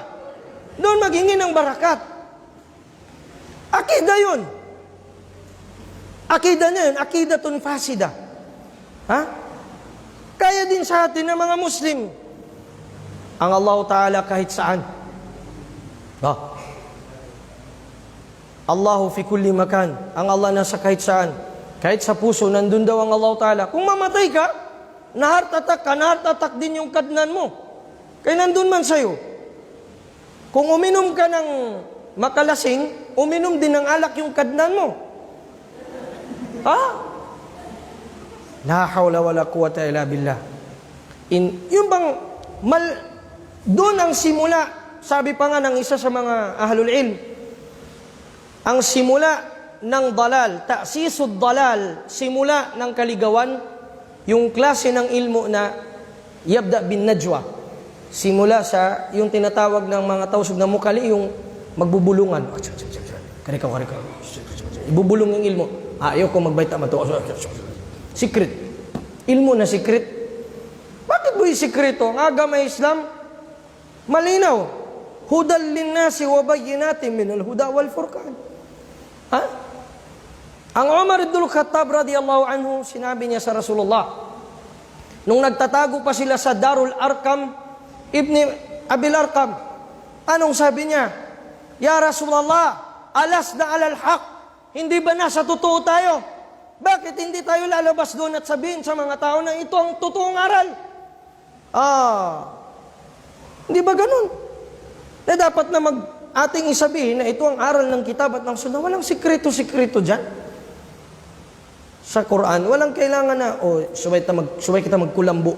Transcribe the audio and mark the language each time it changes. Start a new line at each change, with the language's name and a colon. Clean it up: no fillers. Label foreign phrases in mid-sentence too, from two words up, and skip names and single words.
Filipino: Doon maghingi ng barakat. Akida yun. Akida na yun.
Arabic: عقيدة فاسدة.
Filipino: Kaya din sa atin ng mga Muslim. Ang Allah Ta'ala kahit saan.
Arabic: الله في كل مكان.
Filipino: Ang Allah nasa kahit saan. Kahit sa puso, nandun daw ang Allah Ta'ala. Kung mamatay ka, na-heart attack din yung kadnan mo. Kaya nandun man sa'yo. Kung uminom ka ng makalasing, uminom din ng alak yung kadnan mo.
Arabic: لا حول ولا قوة إلا بالله.
Filipino: Yung bang doon ang simula sabi pa nga ng isa sa mga
Arabic: أهل العلم,
Filipino: ang simula ng dalal,
Arabic: تأسيس الضلال,
Filipino: simula ng kaligawan, yung klase ng ilmu na
Arabic: يبدأ بالنجوى,
Filipino: simula sa yung tinatawag ng mga tausog na mukali, yung magbubulungan. Karikaw. Ibubulong yung ilmo.
Tausug: Ayaw ko magbaita mato. Secret. Ilmo na secret.
Filipino: Bakit mo yung sekreto? Ang agama Islam, malinaw.
Arabic: هدى للناس وبينات من الهدى والفرقان.
Filipino: Ha? Ang Umar ibn Khattab
Arabic: رضي الله عنه,
Filipino: sinabi niya sa Rasulullah, nung nagtatago pa sila sa Darul Arqam, Ibni Abil Arqam, anong sabi niya?
Arabic: يا رسول الله ألسنا على الحق,
Filipino: hindi ba nasa totoo tayo? Bakit hindi tayo lalabas doon at sabihin sa mga tao na ito ang totoong aral? Hindi ba ganun? Na dapat na ating isabihin na ito ang aral ng kitab at ng sunnah. Walang sikreto-sikreto dyan. Sa Quran, walang kailangan na,
Tausug: subay kita magkulambo.